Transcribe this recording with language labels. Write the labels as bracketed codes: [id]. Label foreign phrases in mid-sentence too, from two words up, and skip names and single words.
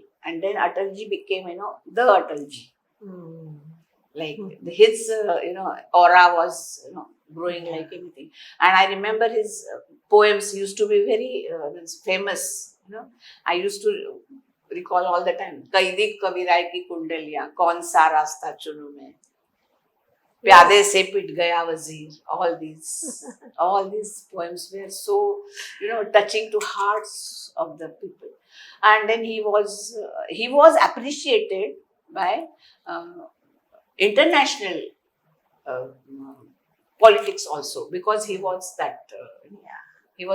[en] And then Atalji became, the Atalji. Like his, aura was, growing like anything. And I remember his poems used to be very famous. I used to recall all the time. [hi] कैदी कविराय की कुंडलियाँ, कौन सा रास्ता चुनूँ मैं. प्यादे से पिट गया वजीर. [en] All these poems were so touching to hearts of the people. And then he was appreciated by international politics also, because he was that he was